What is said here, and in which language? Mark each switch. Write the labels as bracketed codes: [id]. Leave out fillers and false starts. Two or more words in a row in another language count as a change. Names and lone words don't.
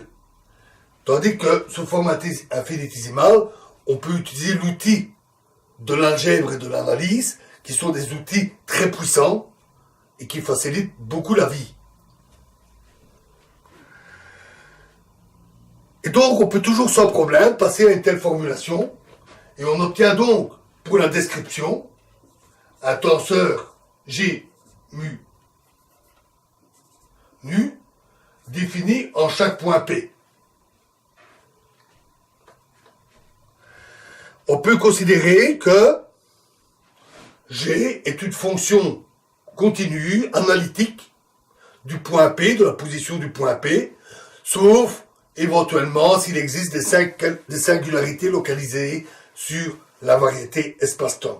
[fr] Tandis que sous forme infinitésimale, on peut utiliser l'outil de l'algèbre et de l'analyse, qui sont des outils très puissants et qui facilitent beaucoup la vie. Et donc, on peut toujours sans problème passer à une telle formulation, et on obtient donc, pour la description, un tenseur G mu nu défini en chaque point P. On peut considérer que G est une fonction continue, analytique, du point P, de la position du point P, sauf éventuellement s'il existe des singularités localisées sur la variété espace-temps.